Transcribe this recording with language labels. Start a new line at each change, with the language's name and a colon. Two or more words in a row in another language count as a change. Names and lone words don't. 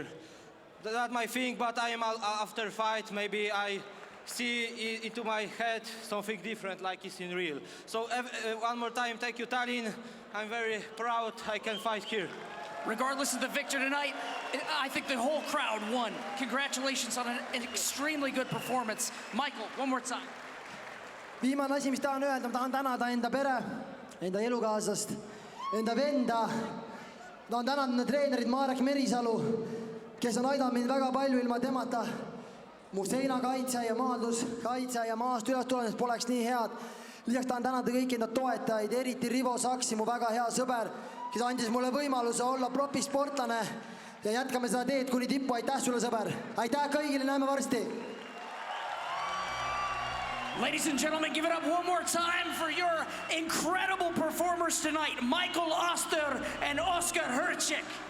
English: That's my thing, but I am after fight, maybe I see into my head something different like it's in real. So one more time, thank you, Tallinn. I'm very proud I can fight here. Regardless of the victor tonight, I think the whole crowd won. Congratulations on an extremely good performance. Maikel, one more time.
Estonian: Viimane asi, mis tahan öelda, ma tahan tänada enda pere, enda elukaaslast, enda venda. Tahan tänada treenerit Marek Merisalu, kes on aidanud mind väga palju. Ilma temata mu seinakaitse ja maanduskaitse ja maast üles tulemisest poleks nii head. Lisaks tahan tänada kõiki enda toetajaid, eriti Rivo Saksi, mu väga hea sõber, kes andis mulle võimaluse olla profisportlane ja jätkame seda teed kuni tippu. Aitäh sulle, sõber! Aitäh kõigile, näeme varsti!
English: Ladies and gentlemen, give it up one more time for your incredible performers tonight, Maikel Astur and Oskar Herczyk.